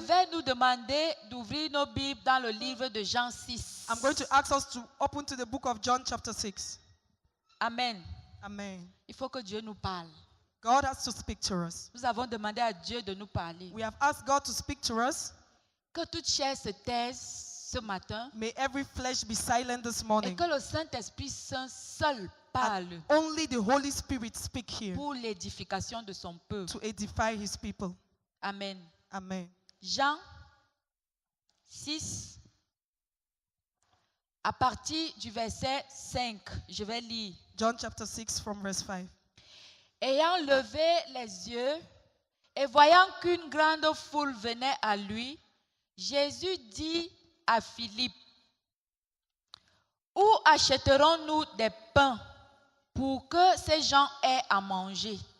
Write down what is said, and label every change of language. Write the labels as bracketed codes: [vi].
[fr] vais nous demander d'ouvrir nos Bibles dans le livre de Jean 6. [en] I'm going to ask us to open to the book of John chapter 6. Amen. [fr] Amen. Il faut que Dieu nous parle. [en] God has to speak to us. [fr] Nous avons demandé à Dieu de nous parler. [en] We have asked God to speak to us. [fr] Que toute chair se taise ce matin [en] May every flesh be silent this [fr] et [en] morning. [fr] que le Saint-Esprit Saint seul parle [en] Only the Holy Spirit speak here [fr] pour l'édification de son peuple. [en] to edify his people. Amen. [fr] Amen. Jean 6, à partir du verset 5, je vais lire. [en] John chapter 6 from verse 5. [fr] Ayant levé les yeux et voyant qu'une grande foule venait à lui, Jésus dit à Philippe, où achèterons-nous des pains pour que ces gens aient à manger?